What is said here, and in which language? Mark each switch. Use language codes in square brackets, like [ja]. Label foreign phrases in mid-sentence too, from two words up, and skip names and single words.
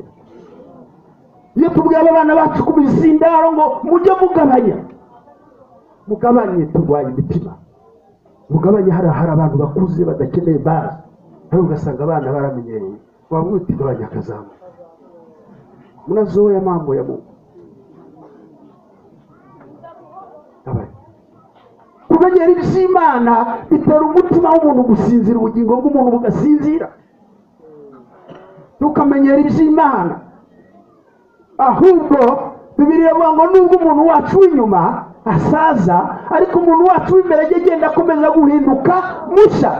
[rn] Iyo tubwiye abana bacu ku bizindaro ngo mujye mugabanye turwaye imitima, mugabanye hari abantu bakuze badakeneye bazi, nawe ugasanga abana baramenyereye, wavuga uti gabanya akazamu, [sw] munazoea mambo ya Mungu. [rn] Kumenyera iby'Imana bitera umutima w'umuntu gusinzira, ubugingo bw'umuntu bugasinzira. Tukamenyera iby'Imana, ahubwo Bibiliya ivuga ngo nubwo umuntu wacu w'inyuma asaza, ariko umuntu wacu w'imbere agenda akomeza guhinduka mushya.